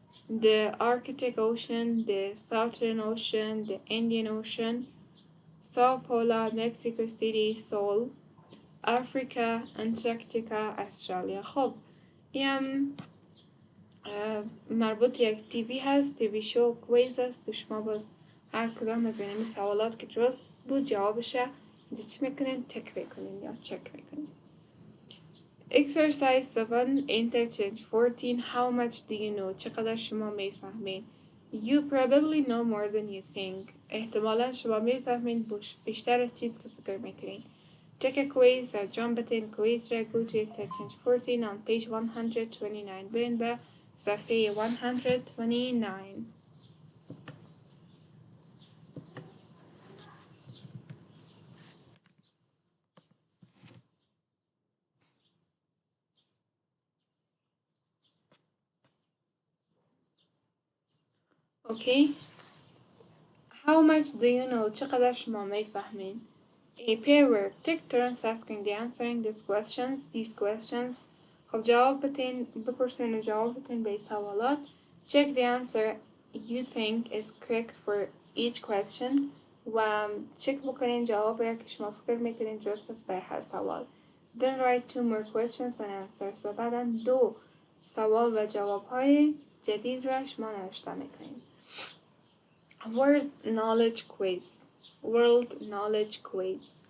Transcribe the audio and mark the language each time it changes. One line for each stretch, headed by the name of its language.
English: the Arctic Ocean, the Southern Ocean, the Indian Ocean, Sao Paulo, Mexico City, Seoul, Africa, Antarctica, Australia.
Persian: خب این مربوط یک تیوی هست، تیوی شو کویز است و شما باز هر کدام از این سوالات که درست بود جوابشه اینجا چی میکنین؟ تک بکنین یا چک بکنین.
English: Exercise 7 interchange 14 How much do you know?
Persian: چقدر شما میفهمین؟
English: You probably know more than you think.
Persian: احتمالا شما میفهمین بیشتر از چیز که فکر میکنین.
English: Check a quiz
Persian: انجام بدین.
English: quiz را go to interchange 14 on page 129
Persian: برین به صفحه 129.
English: Okay. How much do you know?
Persian: چقدر شما میفهمین؟
English: A pair work. Take turns asking the answering these questions.
Persian: خب جواب بتین بپرسین و جواب بتین به سوالات.
English: Check the answer you think is correct for each question.
Persian: و چک بکنین جواب را که شما فکر میکنین درست است بر هر سوال.
English: Then write 2 more questions and answers.
Persian: و بعدا 2 سوال و جواب های جدید را شما نوشته میکنین.
English: World Knowledge Quiz.